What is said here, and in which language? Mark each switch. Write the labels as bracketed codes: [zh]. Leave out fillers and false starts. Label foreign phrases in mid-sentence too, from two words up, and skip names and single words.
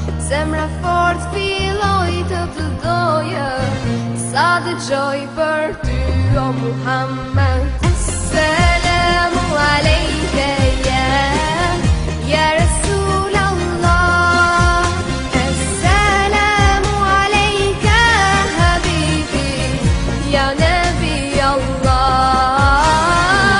[sq] Zemra fort filloj të të doje, sa dëgjoj për ty o Muhammed. [ar] السلام عليك يا رسول الله. السلام عليك حبيبي يا نبي الله.